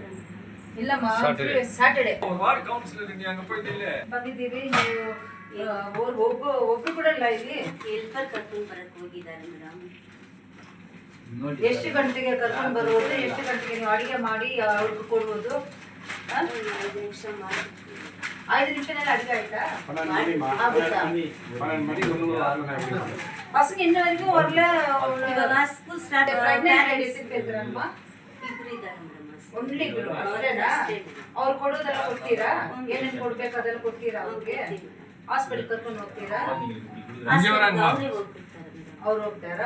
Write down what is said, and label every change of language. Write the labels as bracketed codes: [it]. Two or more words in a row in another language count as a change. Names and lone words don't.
[kn] ಇಲ್ಲಮ್ಮ, ಸ್ಯಾಟರ್ಡೆ ಬಂದಿದ್ದೀವಿ. ನೀವು ಒಬ್ರು ಕೂಡ ಇಲ್ಲ ಇಲ್ಲಿ. ಹೆಲ್ಪರ್ ಕರ್ಕೊಂಡು ಬರಕ್ಕೆ ಹೋಗಿದ್ದಾರೆ ಮೇಡಮ್. ಎಷ್ಟು ಗಂಟೆಗೆ ಕರ್ಕೊಂಡು ಬರುವುದು? ಎಷ್ಟು ಗಂಟೆಗೆ ನೀವು ಅಡುಗೆ ಮಾಡಿ ಅವ್ರಿಗೆ ಕೊಡುವುದು? 5 ನಿಮಿಷ ಮಾಡಿ [ta] 5 நிமிஷம் அடிக்க ஆயிட்டா 12 மணிக்கு ஒன்று ஆகணும் அப்படின்னு. பசங்க இன்ன வரைக்கும் வரல. [en] school start [kn] இருக்கிறாங்கம்மா ಒನ್ಲಿ ಅವ್ರು ಕೊಡೋದೆಲ್ಲ ಕೊಡ್ತೀರಾ? ಏನೇನು ಕೊಡ್ಬೇಕು ಅದೆಲ್ಲ ಕೊಡ್ತೀರಾ? ಅವ್ರಿಗೆ ಹಾಸ್ಪಿಟಲ್ ಕರ್ಕೊಂಡು ಹೋಗ್ತೀರಾ? ಅವ್ರು ಹೋಗ್ತಾರಾ?